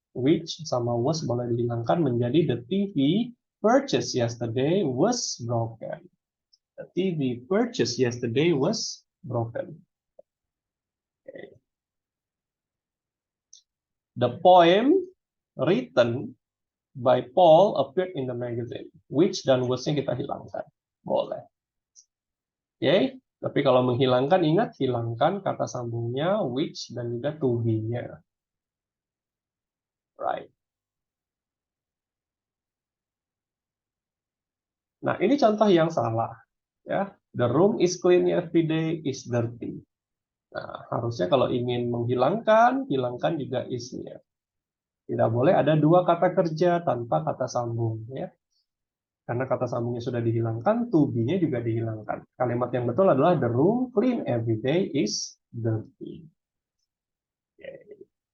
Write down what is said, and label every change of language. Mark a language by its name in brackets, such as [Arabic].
[Indonesian] Which sama was boleh dihilangkan menjadi [English] the TV purchased yesterday was broken. The TV purchased yesterday was broken. Okay. The poem written by Paul appeared in the magazine. [Indonesian] Which dan was-nya kita hilangkan. Boleh. Oke, okay. Tapi kalau menghilangkan, ingat hilangkan kata sambungnya which dan juga to be-nya. Right. Nah, ini contoh yang salah. [English] Ya, the room is clean every day is dirty. [Indonesian] Nah, harusnya kalau ingin menghilangkan, hilangkan juga is-nya. Tidak boleh ada dua kata kerja tanpa kata sambung, ya. Karena kata sambungnya sudah dihilangkan, to be-nya juga dihilangkan. Kalimat yang betul adalah [English] the room clean every day is dirty. Okay.